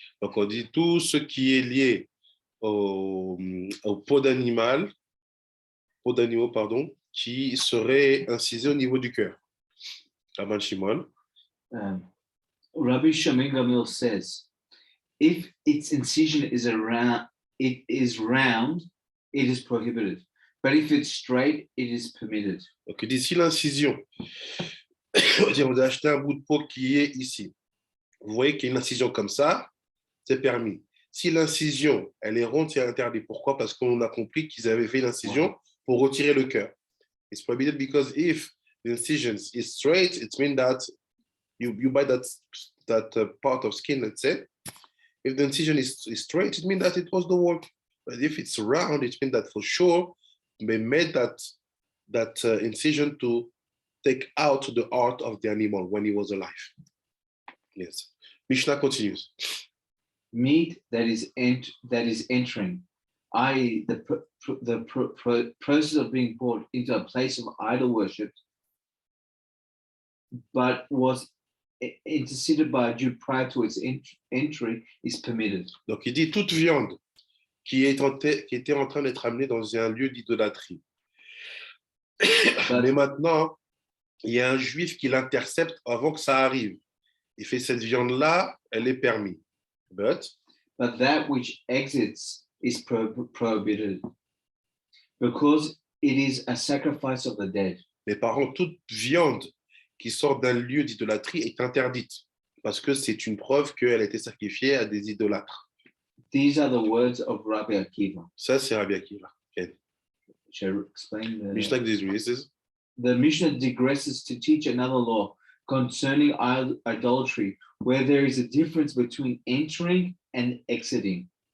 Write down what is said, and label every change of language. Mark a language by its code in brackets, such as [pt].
[fr] Donc on dit tout ce qui est lié au peau d'animaux, pardon, qui serait incisé au niveau du cœur. [en] Rabban Shimon. Rabbi Shimon Gamliel says, if its incision is round, it is prohibited. But if it's straight, it is permitted. [fr] Donc, d'ici l'incision, vous avez acheté un bout de peau qui est ici. Vous voyez qu'il y a une incision comme ça, c'est permis. Si l'incision, elle est ronde, c'est interdit. Pourquoi? Parce qu'on a compris qu'ils avaient fait l'incision pour retirer le cœur. [en] It's prohibited because if the incision is straight, it means that you buy that part of skin, let's say. If the incision is straight, it means that it was the work. But if it's round, it means that for sure they made that incision to take out the heart of the animal when he was alive. Yes. Mishnah continues. Meat that is entering, i.e., the process of being brought into a place of idol worship, but was interceded by a Jew prior to its entry is permitted. [fr] Donc, il dit toute viande qui était en train d'être amenée dans un lieu d'idolâtrie. Mais maintenant, il y a un juif qui l'intercepte avant que ça arrive. Il fait cette viande-là, elle est permise. [en] But that which exits is prohibited because it is a sacrifice of the dead. [fr] Mais par contre, toute viande qui sort d'un lieu d'idolâtrie est interdite parce que c'est une preuve qu'elle a été sacrifiée à des idolâtres. [en] These are the words of Rabbi Akiva. [fr] Ça, c'est Rabbi Akiva. Okay. [en] Shall I explain? Mishnah disagrees. The Mishnah digresses to teach another law concerning idolatry, where there is a difference between entering and exiting.